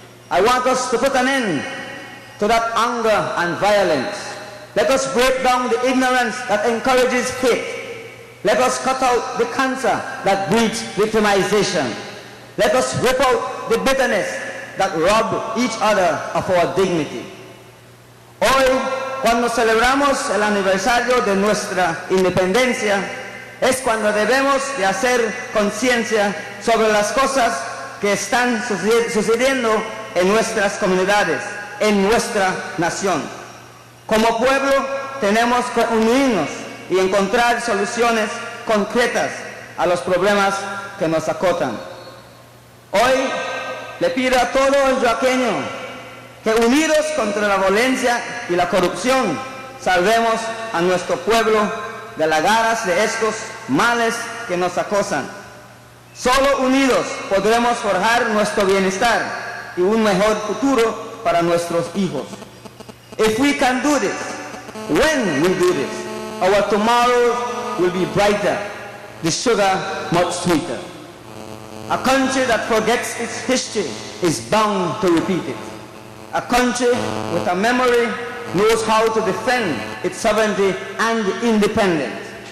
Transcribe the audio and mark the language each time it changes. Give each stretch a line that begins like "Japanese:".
English: I want us to put an end to that anger and violence. Let us break down the ignorance that encourages hate. Let us cut out the cancer that breeds victimization. Let us rip out the bitterness that rob each other of our dignity.
Spanish: Hoy, cuando celebramos el aniversario de nuestra independencia, es cuando debemos de hacer conciencia sobre las cosas que están sucediendo en nuestras comunidades, en nuestra nación. Como pueblo tenemos que unirnos y encontrar soluciones concretas a los problemas que nos acotan. Hoy le pido a todo el yoaqueño que unidos contra la violencia y la corrupción salvemos a nuestro pueblo de las garras de estos males que nos acosan. Solo unidos podremos forjar nuestro bienestar y un mejor futuro para nuestros hijos.
English: If we can do this, when we do this, our tomorrow will be brighter, the sugar much sweeter. A country that forgets its history is bound to repeat it. A country with a memory knows how to defend its sovereignty and independence.